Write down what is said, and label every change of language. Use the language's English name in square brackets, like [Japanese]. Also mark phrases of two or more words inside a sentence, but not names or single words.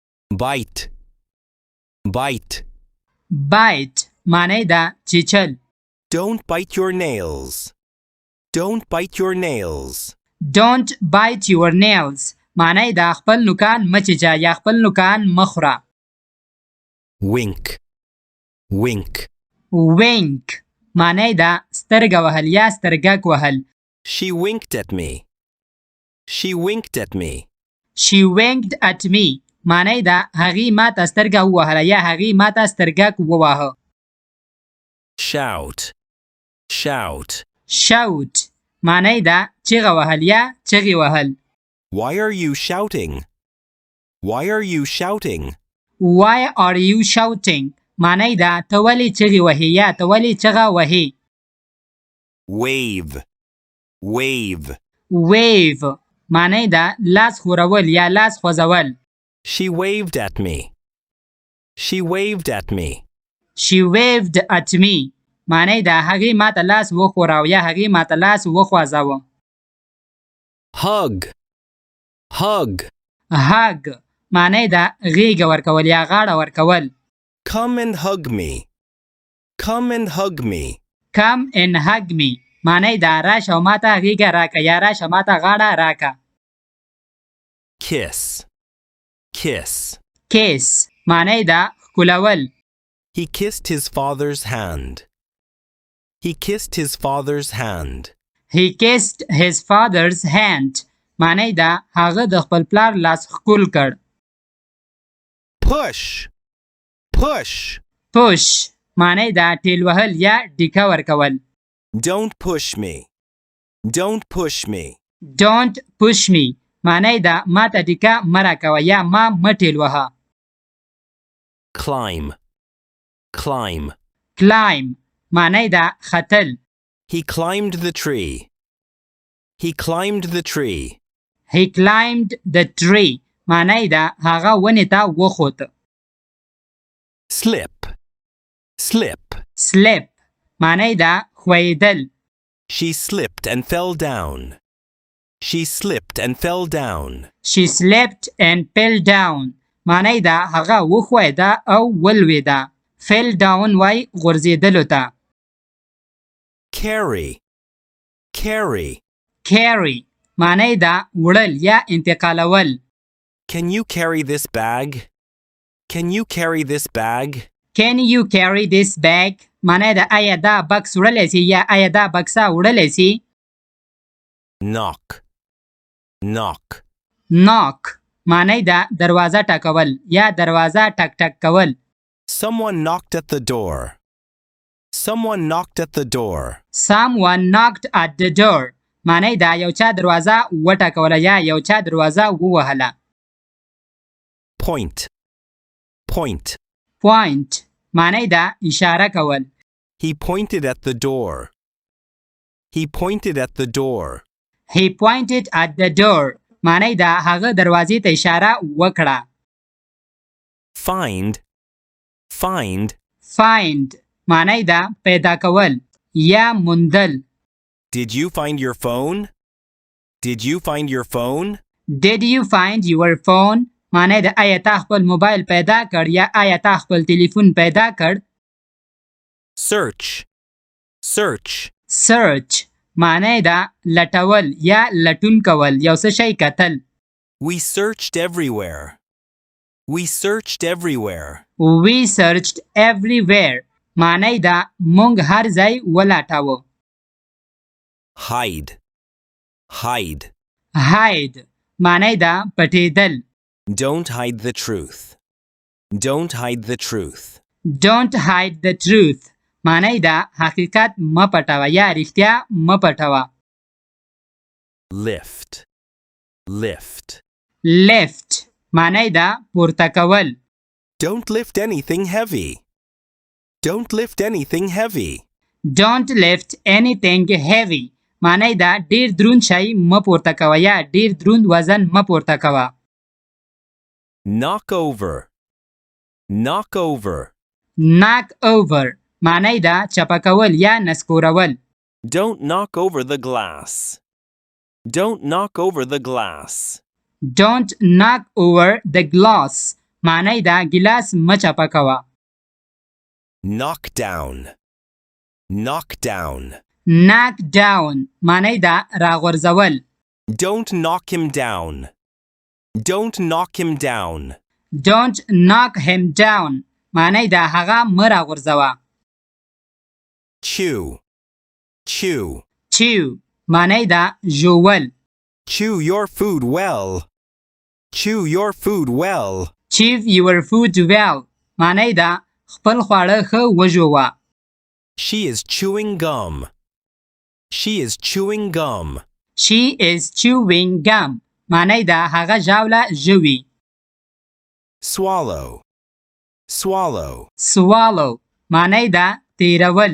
[English] bite bite [Pashto] bite معنی ده چیچل. [English] don't bite your nails don't bite your nails Don't bite your nails [Pashto] معنی ده خپل نوکان مچیچه یا خپل نوکان مخوره. [English] wink wink [Pashto] Wink معنی ده سترګه وهل یا سترګک وهل. [English] she winked at me she winked at me She winked at me [Pashto] معنی ده هغې ما ته سترګه ووهله یا هغې ما ته سترګک وواهه. [English] shout shout [Pashto] Shout معنی ده چیغه وهل یا چیغې وهل. [English] why are you shouting why are you shouting Why are you shouting [Pashto] معنی ده ته ولې چیغې وهې یا ته ولې چیغه وهې. [English] wave wave [Pashto] Wave معنی ده لاس ښورول یا لاس خوځول. [English] she waved at me she waved at me She waved at me [Pashto] معنی ده هغې ما ته لاس وښوراو یا هغې ما ته لاس وخوځاوه. [English] hug hug [Pashto] Hug معنی ده غېږه ورکول یا غاړه ورکول. [English] come and hug me come and hug me Come and hug me [Pashto] معنی ده راشه او ما ته غېږه راکه یا راشه ما ته غاړه راکه. [English] kiss kiss [Pashto] Kiss معنی ده ښکلول. [English] he kissed his father's hand he kissed his father's hand He kissed his father's hand [Pashto] معنی ده هغه د خپل پلار لاس ښکل کړ. [English] push push [Pashto] Push معنی ده ټیل وهل یا ډیکه ورکول. [English] don't push me don't push me Don't push me [Pashto] معنی ده ما ته ډیکه مه راکوه یا ما مه ټیل وهه. [English] climb climb [Pashto] Climb معنی ده ختل. [English] he climbed the tree he climbed the tree He climbed the tree [Pashto] معنی ده هغه ونې ته وخوت. [English] slip slip [Pashto] Slip معنی ده ښویېدل. [English] she slipped and fell down she slipped and fell down She slipped and fell down [Pashto] معنی ده هغه وښویېده او ولوېده. [English] Fell down [Pashto] وای غورځېدلو ته. [English] carry carry [Pashto] Carry معنی ده وړل یا انتقالول. [English] can you carry this bag can you carry this bag Can you carry this bag [Pashto] معنی ده آیا دا بکس وړلی سي یا آیا دا بکسه وړلی سي. [English] knock knock [Pashto] Knock معنی ده دروازه ټکول یا دروازه ټک ټک کول. [English] someone knocked at the door someone knocked at the door Someone knocked at the door [Pashto] معنی ده یو چا دروازه وټکوله یا یو چا دروازه ووهله. [English] point point [Pashto] Point معنی ده اشاره کول. [English] he pointed at the door he pointed at the door He pointed at the door [Pashto] معنی ده هغه دروازې ته اشاره وکړه. [English] find find [Pashto] Find معنی ده پیدا کول یا موندل. [English] did you find your phone did you find your phone Did you find your phone [Pashto] معنی ده آیا تا خپل موبایل پیدا کړ یا آیا تا خپل تلیفون پیدا کړ. [English] search search [Pashto] Search معنی ده لټول یا لټون کول یو څه شی کتل. [English] we searched everywhere we searched everywhere We searched everywhere [Pashto] معنی ده مونږ هر ځای ولټاوه. [English] hide hide [Pashto] Hide معنی ده پټېدل. [English] don't hide the truth don't hide the truth Don't hide the truth [Pashto] معنی ده حقیقت مه پټوه یا رښتیا مه پټوه. [English] lift lift [Pashto] Lift معنی ده پورته کول. [English] don't lift anything heavy don't lift anything heavy Don't lift anything heavy [Pashto] معنی ده ډیر دروند شی مه پورته کوه یا ډیر دروند وزن مه پورته کوه. [English] knock over knock over Knock over [Pashto] معنی ده چپه کول یا نسکورول. [English] don't knock over the glass don't knock over the glass Don't knock over the glass [Pashto] معنی دا ګلاس مچپه کوه. [English] knock down, knock down. knock down [Pashto] معنی دا راغورځول. [English] Don't knock him down. Don't knock him down. don't knock him down [Pashto] معنی دا هغه مه راغورځوه. [English] chew, chew. [Pashto] chew معنی دا ژوول. [English] Chew your food well. Chew your food well. chew your food well [Pashto] معنی دا خپل خواړه ښه وژوه. [English] She is chewing gum. She is chewing gum. she is chewing gum [Pashto] معنی دا هغه ژاوله ژوي. [English] swallow, swallow. [Pashto] swallow معنی دا تیرول.